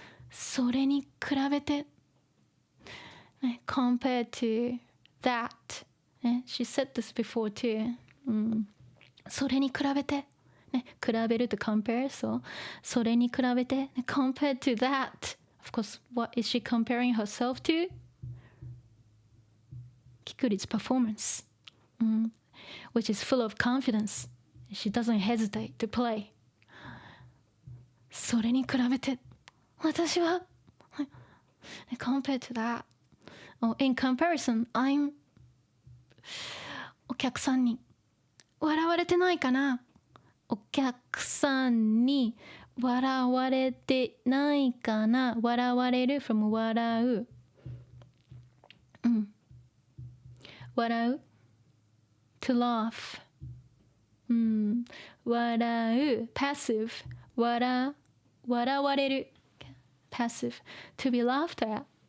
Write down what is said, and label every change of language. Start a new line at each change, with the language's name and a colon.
Japanese: それに比べて、
English: ね、compared to that、ね、she said this before too、それに比べて、ね、
Japanese: 比べると
English: compare、 そうそれに比べて、ね、compared to that、 of course what is she comparing herself to? Kikuri's performance、which is full of confidence. She doesn't hesitate to play.
Japanese: それに比べて私は
English: compared to that、 in comparison I'm
Japanese: お客さんに笑われてないかな。お客さんに笑われてないかな。
English: 笑われる from 笑う、笑う to laugh、笑う passive、 笑われる passive、 to be laughed at、